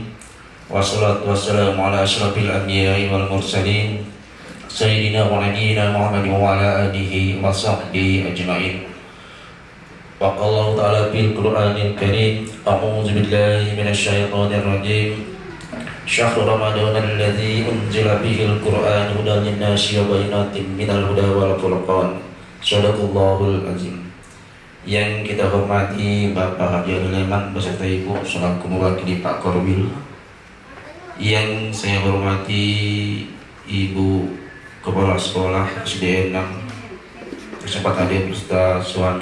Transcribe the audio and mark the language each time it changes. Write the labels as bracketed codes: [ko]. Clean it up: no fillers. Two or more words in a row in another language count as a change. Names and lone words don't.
[ar] والصلاة والسلام على أشرف الأنبياء والمرسلين سيدنا ونبينا محمد وعلى آله وصحبه أجمعين. وقال تعالى في القرآن الكريم، أعوذ بالله من الشيطان الرجيم. شهر رمضان الذي أنزل فيه القرآن هدى للناس وبينات من الهدى والفرقان. صدق الله العظيم. [id] Yang kita hormati Bapak Haji Leman beserta Ibu selaku mewakili Pak Korwil. Yang saya hormati Ibu Kepala Sekolah SD 6 kesempatan hadir beserta suami.